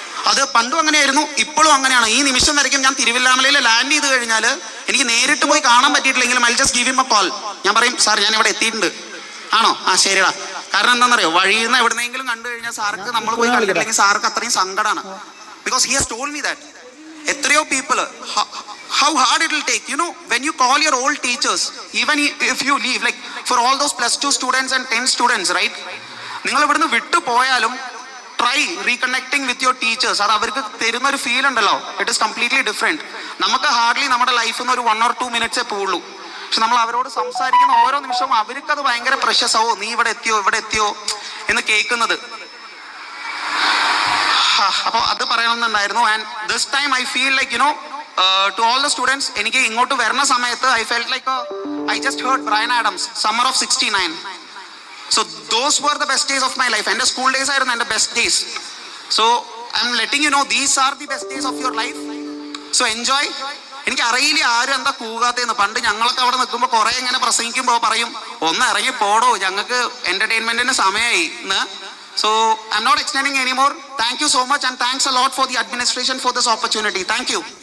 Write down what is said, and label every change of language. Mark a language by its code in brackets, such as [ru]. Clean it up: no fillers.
[ml] അത് പണ്ടും അങ്ങനെയായിരുന്നു, ഇപ്പോഴും അങ്ങനെയാണ്. ഈ നിമിഷം വരയ്ക്കും ഞാൻ തിരുവല്ലാമലയിൽ ലാൻഡ് ചെയ്ത് കഴിഞ്ഞാൽ എനിക്ക് നേരിട്ട് പോയി കാണാൻ പറ്റിയിട്ടില്ലെങ്കിലും [en] I just give him a call. [ml] ഞാൻ പറയും സാർ ഞാൻ ഇവിടെ എത്തിയിട്ടുണ്ട്. ആണോ? ആ ശരിടാ. കാരണം എന്താണെന്നറിയോ, വഴിയിൽ നിന്ന് എവിടെന്നെങ്കിലും കണ്ടു കഴിഞ്ഞാൽ സാർക്ക് നമ്മൾ പോയി കണ്ടിട്ടില്ലെങ്കിൽ സാർക്ക് അത്രയും സങ്കടമാണ്. [en] Because he has told me that. [ml] എത്രയോ [en] people, how hard it will take, you know, when you call your old teachers, even if you leave, like for all those +2 students and 10 students, right, [ml] നിങ്ങൾ ഇവിടുന്ന് വിട്ടു പോയാലും [en] Try reconnecting with your teachers. [ml] അത് അവർക്ക് തരുന്ന ഒരു feel ഉണ്ടല്ലോ, [en] It is completely different. [ml] നമുക്ക് ഹാർഡ്ലി നമ്മുടെ ലൈഫിൽ നിന്ന് ഒരു [en] 1 or 2 minutes [ml] പോവുള്ളൂ. പക്ഷെ നമ്മൾ അവരോട് സംസാരിക്കുന്ന ഓരോ നിമിഷവും അവർക്കത് ഭയങ്കര പ്രഷ്യസ് ആവോ, നീ ഇവിടെ എത്തിയോ എന്ന് കേൾക്കുന്നത്. അപ്പോൾ അത് പറയണമെന്നുണ്ടായിരുന്നു. [en] and this time I feel like you know, to all the students, [ml] എനിക്ക് ഇങ്ങോട്ട് വരുന്ന സമയത്ത് [en] I felt like I just heard Bryan Adams, Summer of 69. So those were the best days of my life. [ml] എൻ്റെ school days ആയിരുന്നു എൻ്റെ best days. [en] So I'm letting you know these are the best days of your life. So enjoy. [ml] എനിക്ക് അറിയില്ല ആരും എന്താ കൂകാത്തേന്ന്. പണ്ട് ഞങ്ങളൊക്കെ അവിടെ നിൽക്കുമ്പോൾ കുറേ ഇങ്ങനെ പ്രസംഗിക്കുമ്പോൾ പറയും ഒന്ന് ഇറങ്ങി പോടോ, ഞങ്ങൾക്ക് എൻ്റർടൈൻമെൻറ്റിന് സമയമായി എന്ന്. [en] So I'm not extending anymore. Thank you so much and thanks a lot for the administration for this opportunity. Thank you.